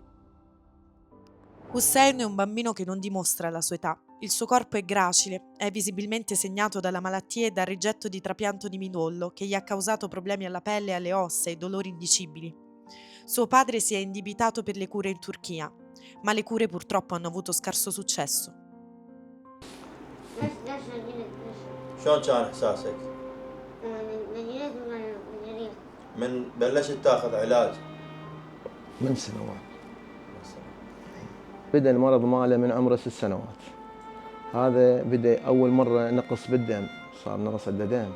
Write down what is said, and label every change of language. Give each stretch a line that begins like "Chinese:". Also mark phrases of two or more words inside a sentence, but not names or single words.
Italian: Hussein è un bambino che non dimostra la sua età. Il suo corpo è gracile, è visibilmente segnato dalla malattia e dal rigetto di trapianto di midollo che gli ha causato problemi alla pelle, alle ossa e dolori indicibili. Suo padre si è indebitato per le cure in Turchia, ma le cure purtroppo hanno avuto scarso successo.
Arabic: شلون كان احساسك؟ من بلشت تاخذ علاج؟ من سنوات. بدأ المرض ماله من عمره 6 سنوات. هذا بدأ أول مرة نقص بالدم، صار نقص عنده دم.